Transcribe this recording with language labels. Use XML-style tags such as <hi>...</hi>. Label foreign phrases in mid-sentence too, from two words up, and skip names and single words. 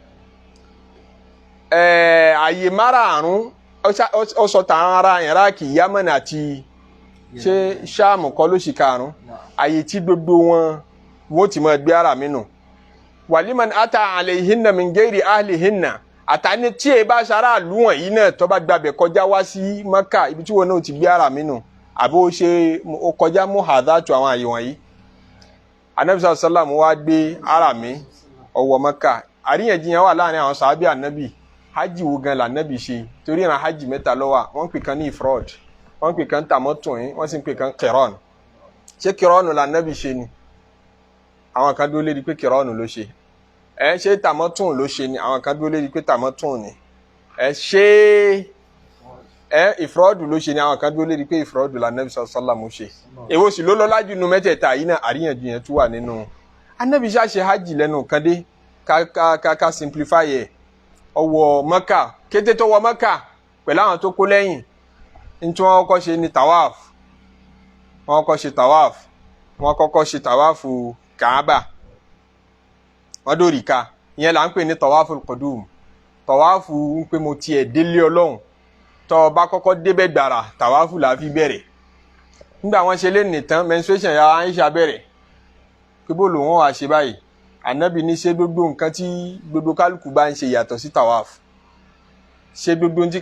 <yo>Àyè márààrún ó sọ tàn ara Iraqi Yaman àti ṣe Sham kọ́ ló ṣì karùn-ún àyè tí gbogbo wọn ti máa gbé harami nù.</yo> <ar>ولمن أتى عليهن من غير أهلهن</ar> <yo>àtàní tí ẹ bá ṣara ìlú wọ̀nyí náà tó bá gbàbẹ̀ kọjá wá sí Mákà ibi tí wọn náà ti gbé harami nù àbí ó kọjá muhadhatu àwọn àyè wọ̀nyí. Ànábì</yo> <ar>صلى الله عليه وسلم</ar> <yo>wá gbé harami ó wọ Mákà. Àríyànjiyàn wà láàrin àwọn sàhábì Ànábì hajj wo gan la Ànábì ṣe torí ìran hajj mẹ́ta ló wà wọ́n pè kan ní ifrod wọ́n pè kan tamattu'i wọ́n sì pè kan qiran. Ṣé qiran la Ànábì ṣe ni àwọn kan dúró lérí pé qiran ló ṣe ṣé tamattu'i ló ṣe ni àwọn kan dúró lérí pé tamattu'i ni ṣé ifrod ló ṣe ni àwọn kan dúró lérí pé ifrod la Ànábì</yo> <ar>صلى الله عليه وسلم</ar> <yo>ṣe. Èwo sì ló lọ́lá jù nínú mẹ́tẹ̀ẹ̀ta yìí náà àríyànjiyàn tún wà nínú. Ànábì ṣe hajj lẹ́nu kan dé ká simplify ẹ̀ ọwọ́ Mẹ́kà kété tó wọ Mẹ́kà pẹ̀lú àwọn tó kó lẹ́yìn ntí wọ́n kọ́kọ́ ṣe ní tawaf wọ́n kọ́kọ́ ṣe tawaf Kaaba wọ́n dòríkà ìyẹn là ń pè ní</yo> <ar>طواف القدوم</ar> <yo>tawafu ń pè mo tiẹ̀ délé Ọlọ́run tó bá kọ́kọ́ débẹ̀ gbàrà tawafu là fi bẹ̀rẹ̀ nígbà wọ́n ṣe lé nìtàn menstruation ya Aisha bẹ̀rẹ̀ pé bó lò wọ́n wá ṣe báyìí Ànábì ní ṣe gbogbo nǹkan tí gbogbo kálukú bá ń ṣe yàtọ̀ sí tawafu ṣe gbogbo tí</yo>